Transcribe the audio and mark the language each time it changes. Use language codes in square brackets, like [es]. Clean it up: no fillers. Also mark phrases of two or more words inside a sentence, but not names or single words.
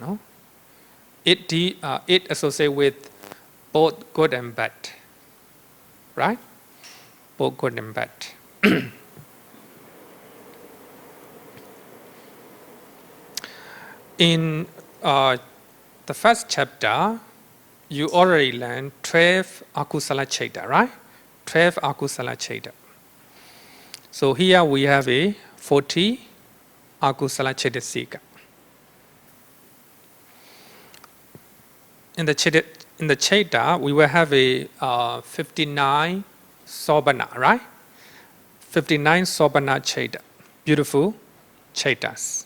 [en] It associates with both good and bad, right? Both good and bad. In the first chapter, you already learned 12 [pi] akusala chaita, [en] right? [pi] 12 akusala chaita. [en] So here we have a 40 [pi] akusala cetasika. [en] In the chaita, we will have a 59 sobana, right? 59 [pi] sobana chaita, [en] beautiful chaitas.